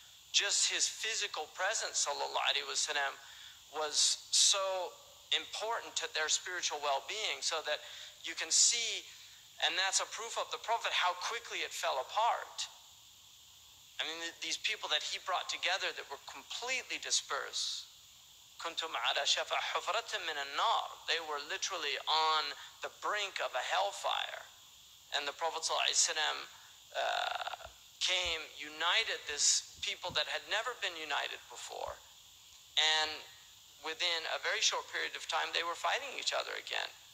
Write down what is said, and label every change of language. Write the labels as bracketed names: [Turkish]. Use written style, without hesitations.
[English] Just his physical presence, sallallahu alaihi wasallam, was so important to their spiritual well-being, so that you can see, and that's a proof of the Prophet, how quickly it fell apart. I mean, these people that he brought together that were completely dispersed. [Arabic] كنتم على شفا حفرة من النار. [English] They were literally on the brink of a hellfire. And the Prophet ﷺ came, united this people that had never been united before. And within a very short period of time, they were fighting each other again.